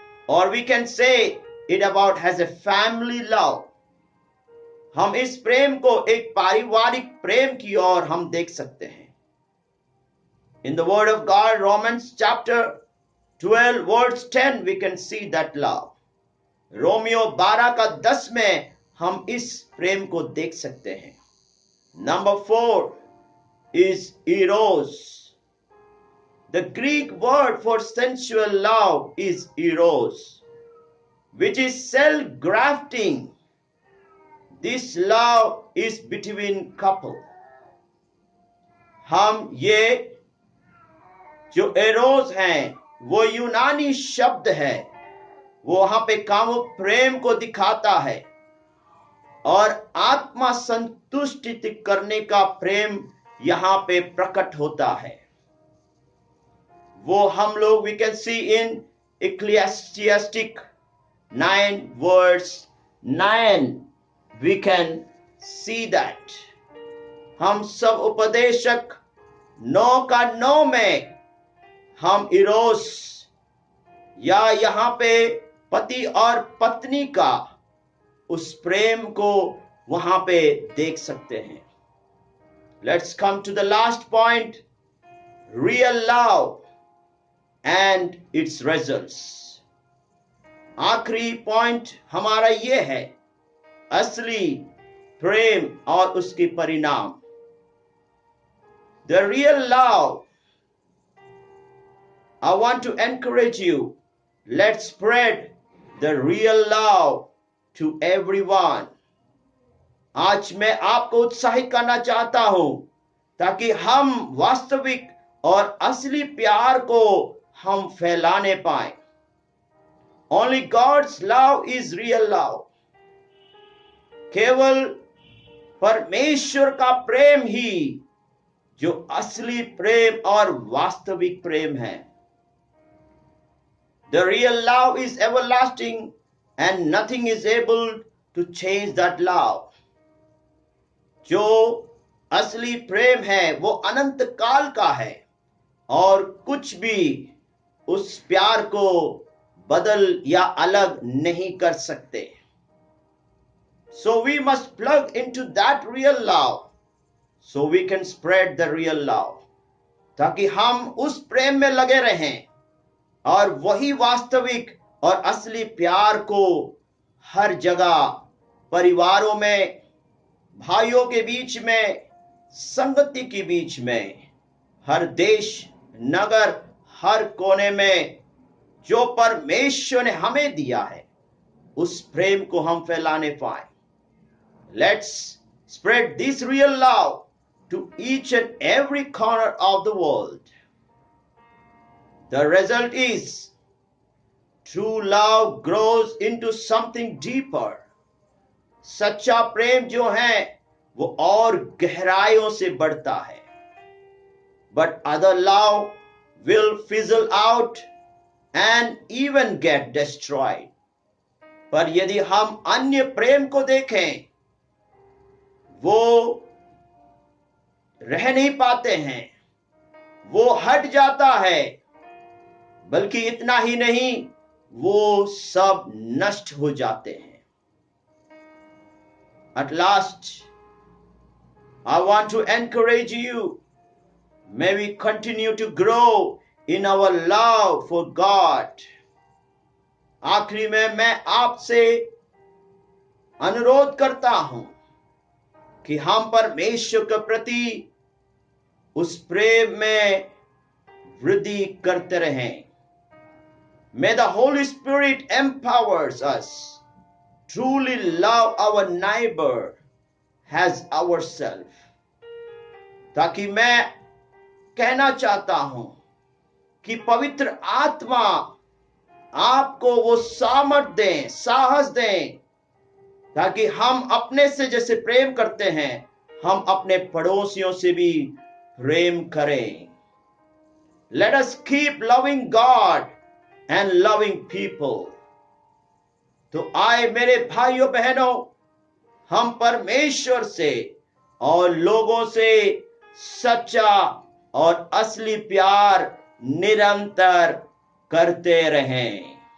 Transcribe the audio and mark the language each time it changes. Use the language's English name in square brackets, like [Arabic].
[English] और we can say it about has a family love. [Hindi] हम इस प्रेम को एक पारिवारिक प्रेम की ओर हम देख सकते हैं. [English] In the word of God, Romans chapter 12 verse 10, we can see that love. [Hindi] Romeo 12 का 10 में हम इस प्रेम को देख सकते हैं. [English] Number 4 is eros. The Greek word for sensual love is eros, which is self-grafting. This love is between couple. [Hindi] हम ये जो एरोस हैं वो यूनानी शब्द है, वो वहां पे कामुक प्रेम को दिखाता है और आत्मा संतुष्टि करने का प्रेम यहां पे प्रकट होता है. वो हम लोग [English] we can see in Ecclesiastic 9 verse 9 we can see that. [Hindi] हम सब उपदेशक 9 का 9 में हम इरोस या यहाँ पे पति और पत्नी का उस प्रेम को वहां पे देख सकते हैं. [English] Let's come to the last point, real love and its results. [Hindi] आखिरी पॉइंट हमारा ये है, असली प्रेम और उसके परिणाम. [English] The real love, I want to encourage you, let's spread the real love to everyone. [Hindi] आज मैं आपको उत्साहित करना चाहता हूं ताकि हम वास्तविक और असली प्यार को हम फैलाने पाए. [English] Only God's love is real love. [Hindi] केवल परमेश्वर का प्रेम ही जो असली प्रेम और वास्तविक प्रेम है. [English] The real love is everlasting and nothing is able to change that love. [Hindi] जो असली प्रेम है वो अनंत काल का है और कुछ भी उस प्यार को बदल या अलग नहीं कर सकते. [English] So we must plug into that real love so we can spread the real love. [Hindi] ताकि हम उस प्रेम में लगे रहें और वही वास्तविक और असली प्यार को हर जगह, परिवारों में, भाइयों के बीच में, संगति के बीच में, हर देश, नगर, हर कोने में जो परमेश्वर ने हमें दिया है उस प्रेम को हम फैलाने पाए. [English] Let's spread this real love to each and every corner of the world. The result is true love grows into something deeper. [Hindi] सच्चा प्रेम जो है वो और गहराइयों से बढ़ता है. [English] But other love will fizzle out and even get destroyed. [Hindi] पर यदि हम अन्य प्रेम को देखें, वो रह नहीं पाते हैं, वो हट जाता है, बल्कि इतना ही नहीं, वो सब नष्ट हो जाते हैं. [English] At last, I want to encourage you. May we continue to grow in our love for God. [Hindi] आखिरी में मैं आपसे अनुरोध करता हूं कि हम परमेश्वर के प्रति उस प्रेम में वृद्धि करते रहें. [English] May the Holy Spirit empowers us truly love our neighbor as ourselves. [Hindi] ताकि मैं कहना चाहता हूं कि पवित्र आत्मा आपको वो सामर्थ दें, साहस दें, ताकि हम अपने से जैसे प्रेम करते हैं, हम अपने पड़ोसियों से भी प्रेम करें. [English] Let us keep loving God and loving people. [Hindi] तो आए मेरे भाइयों बहनों, हम परमेश्वर से और लोगों से सच्चा और असली प्यार निरंतर करते रहें.